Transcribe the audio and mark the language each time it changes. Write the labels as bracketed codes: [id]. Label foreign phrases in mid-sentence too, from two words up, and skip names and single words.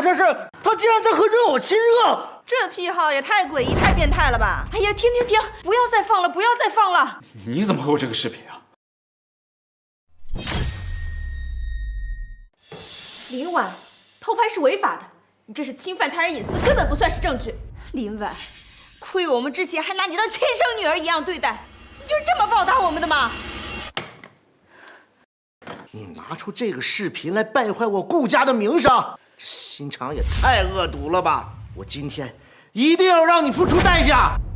[zh] 這是他竟然在和人偶親熱！這癖好也太詭異、太變態了吧！哎呀，停！不要再放了，不要再放了！你怎麼会有這個視頻啊？林婉，偷拍是違法的。你這是侵犯他人隱私，根本不算是證據。林婉，虧我們之前還拿你當親生女兒一樣對待，你就是這麼報答我們的嗎？你拿出這個視頻來敗壞我顧家的名聲，這心腸也太惡毒了吧！我今天一定要讓你付出代價。